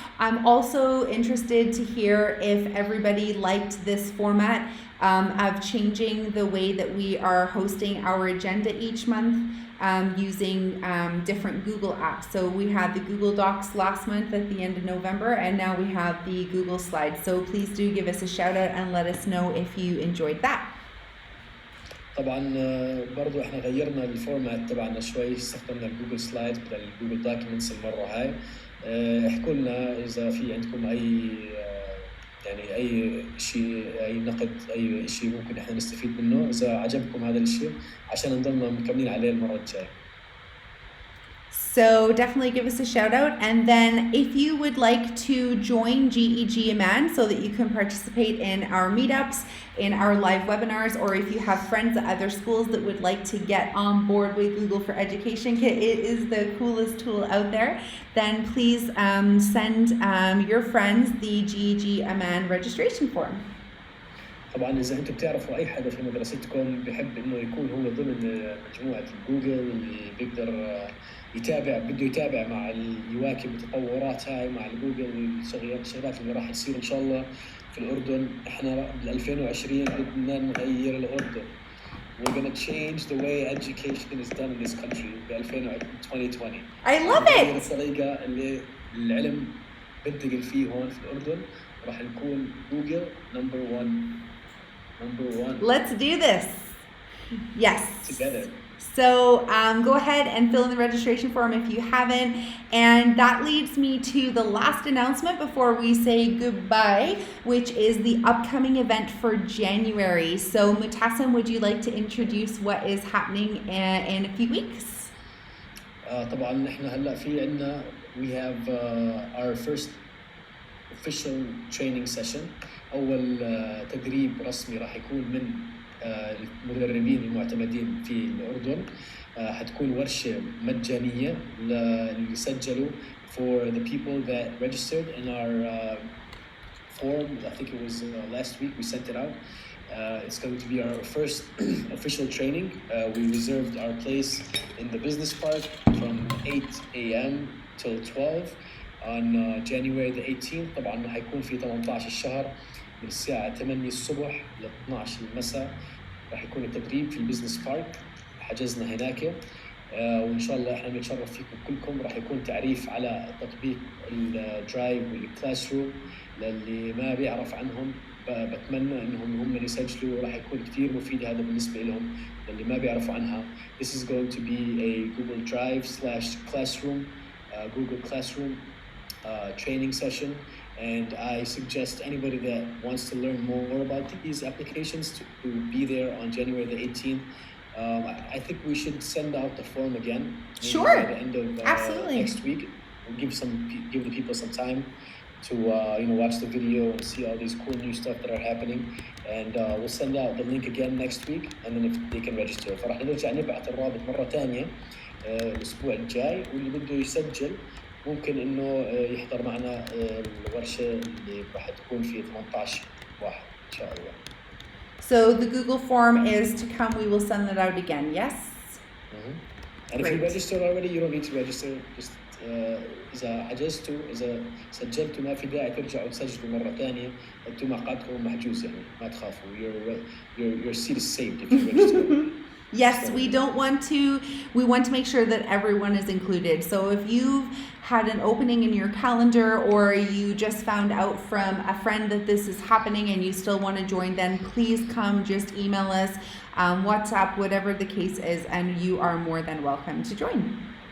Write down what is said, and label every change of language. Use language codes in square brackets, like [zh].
[en] I'm also interested to hear if everybody liked this format of changing the way that we are hosting our agenda each month. Using different Google apps. So we had the Google Docs last month at the end of November, and now we have the Google Slides. So please do give us a shout out and let us know if you enjoyed that. [ar] طبعا برضو احنا غيرنا الفورمات تبعنا شوي، استخدمنا الجوجل سلايد بدل الجوجل دوكيومنتس المره هاي. احكوا لنا اذا في عندكم اي يعني اي شيء، اي نقد، اي شيء ممكن احنا نستفيد منه اذا عجبكم هذا الشيء عشان نضلنا مكملين عليه المره الجايه. [en] So definitely give us a shout out, and then if you would like to join GEG Amman so that you can participate in our meetups, in our live webinars, or if you have friends at other schools that would like to get on board with Google for Education, it is the coolest tool out there, then please send your friends the GEG Amman registration form. [ar] طبعا اذا انتم بتعرفوا اي حدا في مدرستكم بحب انه يكون هو ضمن مجموعه جوجل اللي بيقدر بده يتابع مع يواكب التطورات هاي مع الجوجل والشغلات اللي راح تصير ان شاء الله في الاردن. احنا بال 2020 بدنا نغير الاردن. [en] We're going to change the way education is done in this country ب 2020. I love it. [ar] الطريقه اللي العلم بنتقل فيه هون في الاردن راح نكون جوجل نمبر 1. [en] Let's do this. Yes. Together. So go ahead and fill in the registration form if you haven't. And that leads me to the last announcement before we say goodbye, which is the upcoming event for January. So Mutassim, would you like to introduce what is happening in a few weeks? [ar] طبعا احنا هلا في عندنا [en] we have our first official training session. [ar] اول تدريب رسمي راح يكون من المدربين المعتمدين في الأردن. حتكون ورشة مجانية اللي سجلوا [en] for the people that registered in our form. I think it was last week we sent it out. It's going to be our first official training. We reserved our place in the business park from 8 a.m. till 12 on January the 18th. [ar] طبعا حيكون في 18 الشهر من الساعة 8 الصبح ل 12 المساء راح يكون التدريب في البزنس بارك. حجزنا هناك وإن شاء الله إحنا بنتشرف فيكم كلكم. راح يكون تعريف على تطبيق الدرايف والكلاس روم للي ما بيعرف عنهم. بتمنى إنهم هم يسجلوا، راح يكون كتير مفيد هذا بالنسبة لهم للي ما بيعرفوا عنها. [en] This is going to be a Google Drive/Classroom, Google Classroom training session. And I suggest anybody that wants to learn more about these applications to be there on January the 18th. I think we should send out the form again. Sure. At the end of next week. We'll give the people some time to watch the video and see all these cool new stuff that are happening. And we'll send out the link again next week, and then if they can register. [ar] فراح نرجع نبعث الرابط مرة ثانية الأسبوع الجاي، واللي بده يسجل ممكن إنه يحضر معنا الورشة اللي راح تكون في 18 واحد إن شاء الله. [en] So the Google form is to come. We will send that out again. Yes. And if you registered already, you don't need to register. [ar] Just إذا حجزتوا، إذا سجلتوا ما في داعي ترجعوا تسجلوا مرة ثانية. أنتم مقعدكم محجوز يعني ما تخافوا. [en] Your seat is saved if you register. Yes, we want to make sure that everyone is included. So if you've had an opening in your calendar or you just found out from a friend that this is happening and you still want to join, then please come, just email us, WhatsApp, whatever the case is, and you are more than welcome to join.